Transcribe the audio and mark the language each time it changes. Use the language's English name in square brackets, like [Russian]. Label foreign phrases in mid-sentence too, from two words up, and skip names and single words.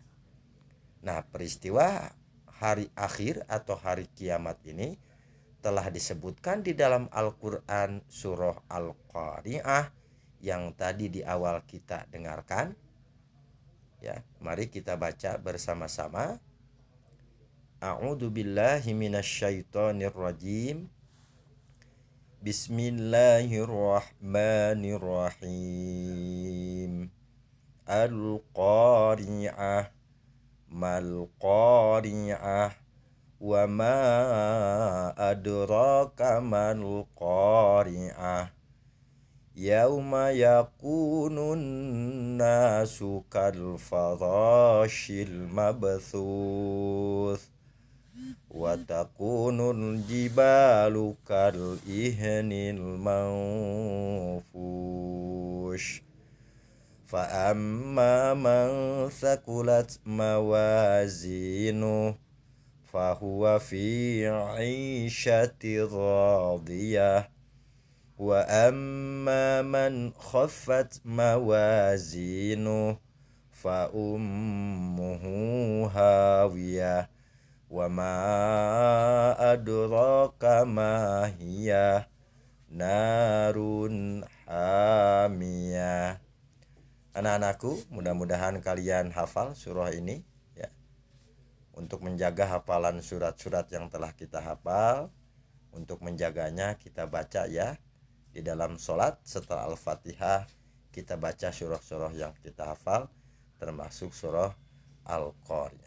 [Indonesian] Nah, peristiwa hari akhir atau hari kiamat ini telah disebutkan di dalam Al-Quran surah Al-Qari'ah yang tadi di awal kita dengarkan. Ya, mari kita baca bersama-sama. [Arabic] أعوذ بالله من الشيطان الرجيم. بسم الله الرحمن الرحيم. القارعة. ما القارعة. وما أدراك ما القارعة. يوم يكون الناس كالفراش المبثوث وتكون الجبال كالعهن المنفوش. فأما من ثقلت موازينه فهو في عيشة راضية. وأما من خفت موازينه فأمه هاوية. وما أدراك ما هيه نار حامية. [Indonesian] Anak-anakku, mudah-mudahan kalian hafal surah ini ya. Untuk menjaga hafalan surat-surat yang telah kita hafal, untuk menjaganya kita baca ya. Di dalam sholat setelah Al-Fatihah kita baca surah-surah yang kita hafal, termasuk surah Al-Qari'ah.